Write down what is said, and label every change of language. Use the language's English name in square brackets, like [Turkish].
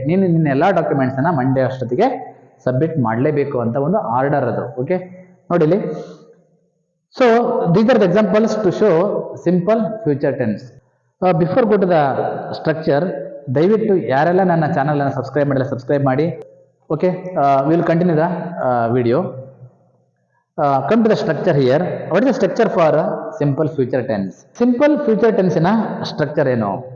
[Kannada] ನೀನು ನಿನ್ನ ಎಲ್ಲಾ ಡಾಕ್ಯುಮೆಂಟ್ಸ್ ಅನ್ನ ಮಂಡೇ ಅಷ್ಟೊತ್ತಿಗೆ ಸಬ್ಮಿಟ್ ಮಾಡಲೇಬೇಕು ಅಂತ ಒಂದು ಆರ್ಡರ್ ಅದು. ಓಕೆ, ನೋಡಿಲಿ. [English] So these are the examples to show simple future tense. Before go to the structure, [Kannada] ದಯವಿಟ್ಟು ಯಾರೆಲ್ಲ ನನ್ನ ಚಾನಲ್ ಅನ್ನು ಸಬ್ಸ್ಕ್ರೈಬ್ ಮಾಡಿಲ್ಲ ಸಬ್ಸ್ಕ್ರೈಬ್ ಮಾಡಿ. [English] Okay, will continue the video. Come to the structure here. What is the structure for simple future tense? [Kannada] Simple future tense ನ structure ಏನು?